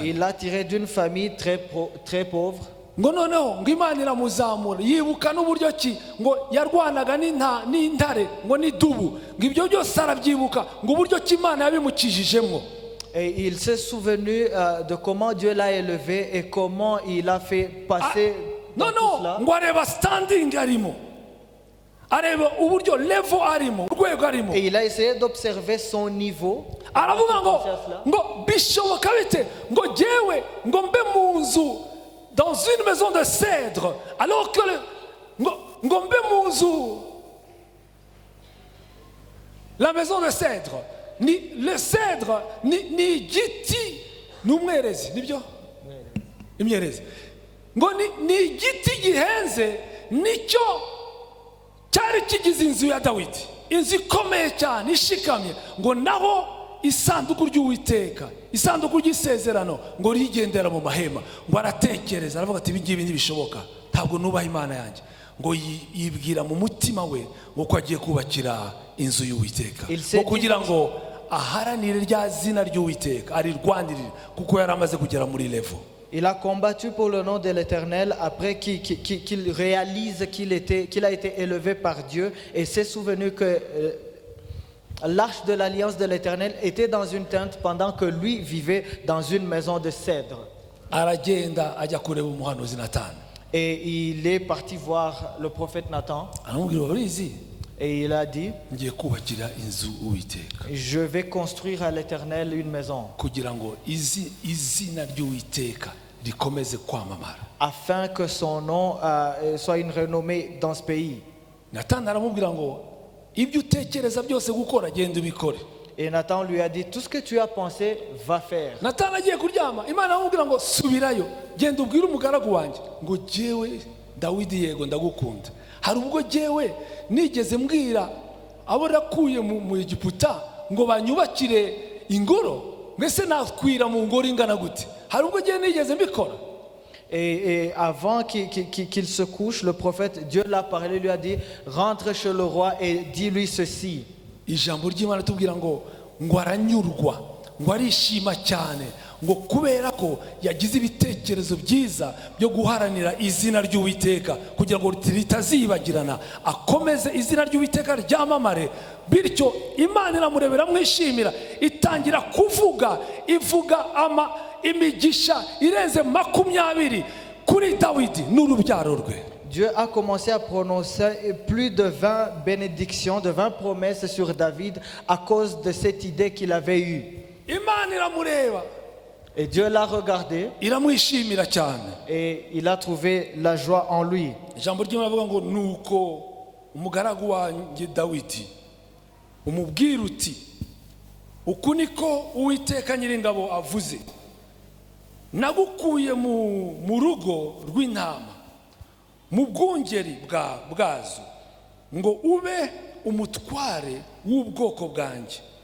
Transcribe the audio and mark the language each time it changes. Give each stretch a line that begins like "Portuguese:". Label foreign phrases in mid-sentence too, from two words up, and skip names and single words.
French: Il l'a tiré d'une famille très pauvre.
Rundi: ngo noneho ngo Imana iramuzamura yibuka n'uburyo ki ngo yarwanaga n'intare ngo n'idubu ngo ibyo byose arabyibuka ngo uburyo ki Imana yabimukijijemo.
French: Et il s'est souvenu de comment Dieu l'a élevé et comment il a fait passer dans tout cela.
Rundi: ngo areba standing arimo, areba uburyo level arimo, urwego arimo.
French: Et il a essayé d'observer son niveau.
Rundi: aravuga ngo bishoboka bite ngo jewe ngo mbe mu nzu
French: dans une maison de cèdre alors que
Rundi: ngo mbe mu nzu.
French: La maison de cèdre
Rundi: ni
French: le cèdre
Rundi: ni igiti n'umwerezi nibyo imyerezi ngo ni igiti gihenze nicyo cyari kigize inzu ya Dawidi, inzu ikomeye cyane ishikamye, ngo naho isanduku ry'Uwiteka, isanduku ry'isezerano ngo rigendera mu mahema. ngo aratekereza aravuga ati ibingibi ntibishoboka, ntabwo nubaha Imana yanjye. ngo yibwira mu mutima we ngo ko agiye kubakira inzu y'Uwiteka, ngo kugira ngo aharanire rya zina ry'Uwiteka arirwanirire, kuko yari amaze kugera muri level.
French: Il a combattu pour le nom de l'Éternel après qu'il réalise qu'il a été élevé par Dieu et s'est souvenu que l'arche de l'alliance de l'Éternel était dans une tente pendant que lui vivait dans une maison de cèdre.
Rundi: aragenda ajya kureba umuhanuzi Natani.
French: Et il est parti voir le prophète Nathan.
Rundi: aramubwira urizi
French: Et il a dit,
Rundi: ngiye kubakira inzu Uwiteka
French: je vais construire à l'Éternel une maison
Rundi: kugira ngo izina ry'Uwiteka rikomeze kwamamara.
French: afin que son nom soit une renommée dans ce pays.
Rundi: Natani aramubwira ngo ibyo utekereza byose gukora genda ubikore.
French: Et Nathan lui a dit, tout ce que tu as pensé, va faire.
Rundi: Natani agiye kuryama Imana aramubwira ngo subirayo genda ubwire umugaragu wanjye ngo jewe Dawidi yego ndagukunda. hari ubwo jewe nigeze mbwira abo nakuye mu Egiputa ngo banyubakire ingoro, mbese nakwira mu ngoro ingana gute? hari ubwo jewe nigeze mbikora.
French: Et avant qu'il se couche, le prophète, Dieu l'a parlé, lui a dit, rentre chez le roi et dis-lui ceci.
Rundi: Ijambo ry'Imana tubwira ngo aranyurwa, ngo arishima cyane, ngo kubera ko yagize ibitekerezo byiza byo guharanira izina ry'Uwiteka kugira ngo ritazibagirana, akomeze izina ry'Uwiteka ryamamare. Bityo Imana iramurebera mwishimira, itangira ivuga imigisha irenze 20 kuri Dawidi n'urubyaro rwe.
French: Dieu a commencé à prononcer plus de 20 bénédictions, de 20 promesses sur David à cause de cette idée qu'il avait eue.
Rundi: Imana iramureba,
French: et Dieu l'a regardé
Rundi: iramwishimira cyane,
French: et il a trouvé la joie en lui.
Rundi: Ijambo ry'Imana avuga ngo nuko umugaragu wanjye Dawidi umubwira uti uku niko Uwiteka Nyiringabo avuze, nagukuye mu rugo rw'intama mu bwungeri bwazo ngo ube umutware w'ubwoko bwanjye